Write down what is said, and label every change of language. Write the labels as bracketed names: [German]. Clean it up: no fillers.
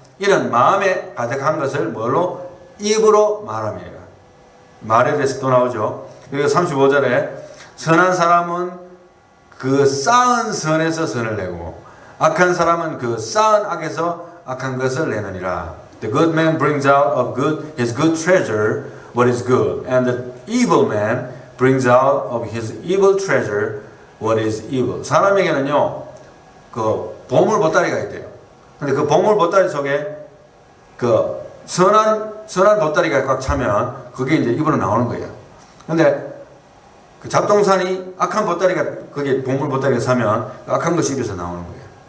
[Korean] 이런 마음에 가득한 것을 뭘로? 입으로 말함이라. 말에 대해서 또 나오죠. 그리고 35절에 선한 사람은 그 쌓은 선에서 선을 내고 악한 사람은 그 쌓은 악에서 악한 것을 내느니라. [English] The good man brings out of his good treasure what is good, and the evil man brings out of his evil treasure what is evil. [Korean] 사람에게는요, 그 보물 보따리가 있대요. 근데 그 보물 보따리 속에 그 선한 보따리가 꽉 차면 그게 이제 입으로 나오는 거예요. 근데 그 잡동산이 악한 보따리가 그게 보물 보따리가 차면 악한 것이 입에서 나오는 거예요.